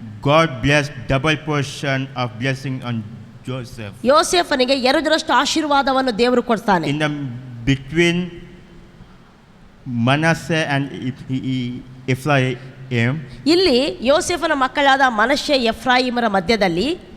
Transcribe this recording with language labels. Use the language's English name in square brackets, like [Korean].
[English] God blessed double portion of blessing on Joseph. [Kannada] ಯೋಸೆಫನಿಗೆ 2ರಷ್ಟು ಆಶೀರ್ವಾದವನ್ನು ದೇವರು ಕೊಡ್ತಾನೆ. [English] In the between Manasseh and Ephraim. [Kannada] ಇಲ್ಲಿ ಯೋಸೆಫನ ಮಕ್ಕಳಾದ ಮನಶ್ಶೆ ಎಫ್ರಾಯಿಮರ ಮಧ್ಯದಲ್ಲಿ